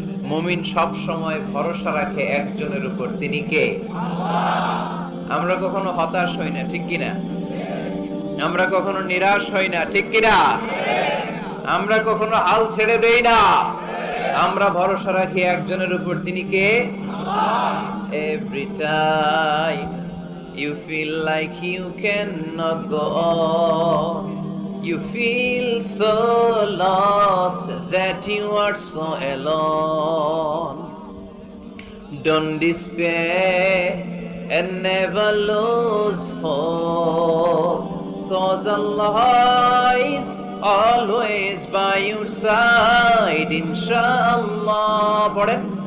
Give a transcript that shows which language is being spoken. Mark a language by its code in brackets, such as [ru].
[bn] মুমিন সব সময় ভরসা রাখে একজনের উপর, তিনি কে? আমরা কখনো হতাশ হই না, ঠিক কিনা? আমরা কখনো নিরাশ হই না, ঠিক কিনা? আমরা কখনো হাল ছেড়ে দেই না, আমরা ভরসা রাখি একজনের উপর, তিনি কে? [en] Every time you feel like you cannot go on, you feel so lost that you are so alone. Don't despair and never lose hope, 'cause Allah is always by your side. [bn] Inshallah, পড়েন।